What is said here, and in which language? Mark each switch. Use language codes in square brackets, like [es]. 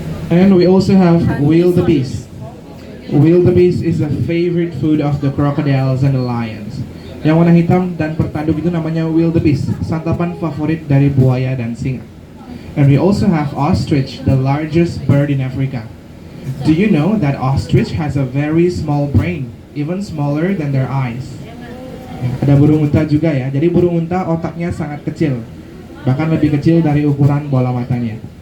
[en] And we also have wildebeest. Wildebeest is a favorite food of the crocodiles and the lions. [id] Yang warna hitam dan bertanduk itu namanya wildebeest, santapan favorit dari buaya dan singa. [en] And we also have ostrich, the largest bird in Africa. Do you know that ostrich has a very small brain, even smaller than their eyes? [id] Ada burung unta juga ya. Jadi burung unta otaknya sangat kecil, bahkan lebih kecil dari ukuran bola matanya.